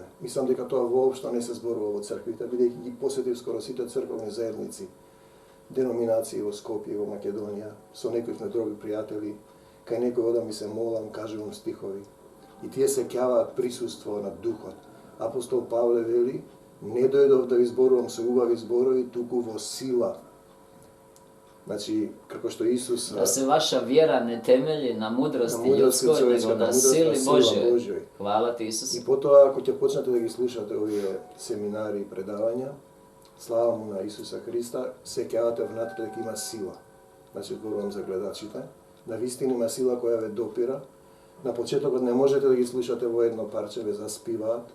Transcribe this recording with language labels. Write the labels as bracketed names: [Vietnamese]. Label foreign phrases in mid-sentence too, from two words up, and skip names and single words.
[Macedonian] Мислам дека тоа воопшто не се зборува во црквите, бидејќи ги посетив скоро сите црковни заедници, деноминации во Скопје, во Македонија, со некои други пријатели, кај некој одам и се молам, кажувам стихови. И тие се ќаваат присуство на Духот. Апостол Павле вели, не дојдов да ви зборувам со убави зборови, туку во сила. Значи, како што Исус... [Croatian] Da se vaša vjera ne temelji na mudrosti ljudskoj, nego na sili Božjoj. Hvala ti, Isus. [Macedonian] И потоа, ако ќе почнете да ги слушате овие семинари и предавања, слава му на Исуса Христа, се ќавате внатре дека има сила. Значи, зборувам за гледачите. На вистина има сила која ве допира. На почетокот не можете да ги слушате во едно парче, ве заспиваат.